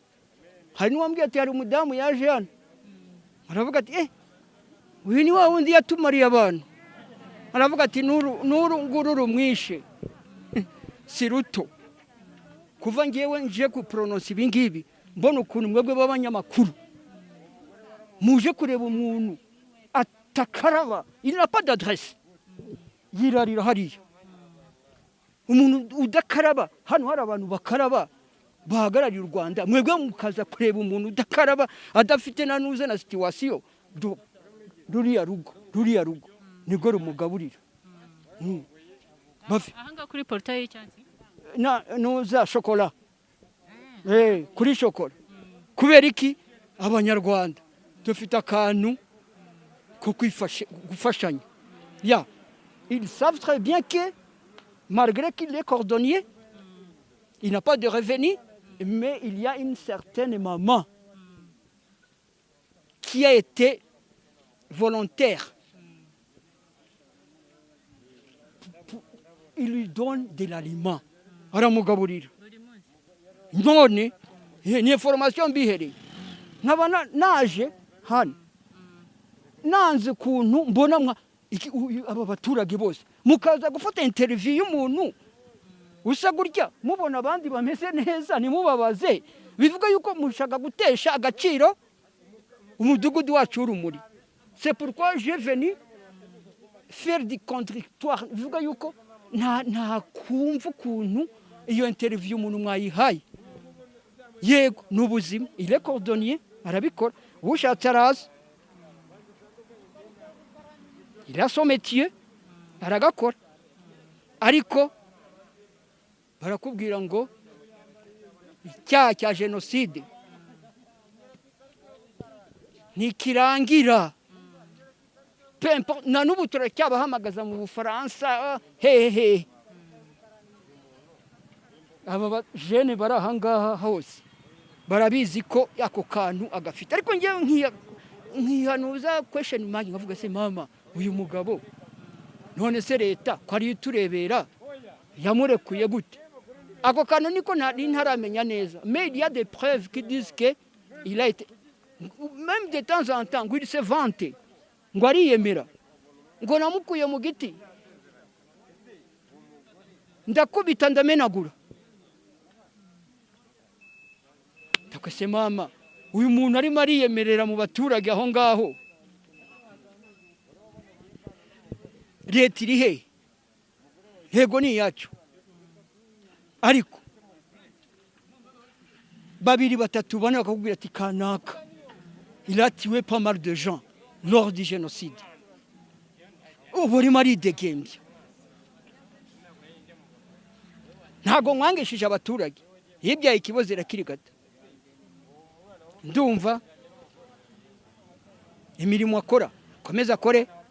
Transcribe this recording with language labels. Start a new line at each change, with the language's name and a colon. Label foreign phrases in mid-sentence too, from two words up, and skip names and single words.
Kinyarwanda: hari n'uwambwiye ati hari umudamu yaje hano, aravuga ati uyu ni wa wundi yatumariye abantu. aravuga ati n'uru nguru rumwishe si ruto. kuva ngewe nje kupronounce ibi ngibi mbona ukuntu mwebwe b'abanyamakuru muje kureba umuntu atakaraba
French: il n'a pas d'adresse
Kinyarwanda: yirarira hariya umuntu udakaraba hano hari abantu bakaraba bahagarariye u Rwanda mwebwe mukaza kureba umuntu udakaraba adafite na nuze na situation ruriya rugo nibwo rumugaburira ahanga kuri portail y'icyatsi nuza shokora kuri shokora kubera iki abanyarwanda dufite akantu ko gufashanya ya
French: ils savent très bien que malgré qu'il est cordonnier il n'a pas de revenus mais il y a une certaine maman qui a été volontaire. Il lui donne de l'aliment.
Kinyarwanda: Aramugaburira. None ni information bihereye. Nkaba naje hano. Nanze kuntu mbona aba baturage bose mukaza gufata interview y'umuntu usa gutya mubona abandi bameze neza nimubabaze bivuga yuko mushaka gutesha agaciro umudugudu wacu urumuri.
French: C'est pourquoi j'ai venu faire du contradictoire
Kinyarwanda: bivuga yuko nta kumva ukuntu iyo interview umuntu mwayihaye yego n'ubuzima
French: il est cordonnier
Kinyarwanda: arabikora ushatse araza
French: il a son métier
Kinyarwanda: aragakora ariko barakubwira ngo icyaha cya jenoside ntikirangira na n'ubu turacyabahamagaza mu Bufaransa hehe aba jene bari ahangaha hose barabizi ko ako kantu agafite ariko ngewe nkihanuza
English: question mark
Kinyarwanda: ngavuga se mama uyu mugabo none se leta ko ari turebera yamurekuye gute ako kantu niko ntaramenya neza
French: mais il y a des preuves qui disent que il a été même de temps en temps il se vante
Kinyarwanda: ngo ariyemera ngo namukuye mu giti ndakubita ndamenagura takose mama uyu muntu arimo ariyemerera mu baturage aho ngaho leta iri he yego ni yacu ariko babiri batatu bane bakakubwira ati kanaka
French: il a tué pas mal de gens lors du génocide
Kinyarwanda: ubu arimo aridegembya ntago mwangishije abaturage yibyaye ikibazo irakiri gato ndumva imirimo akora komeza akore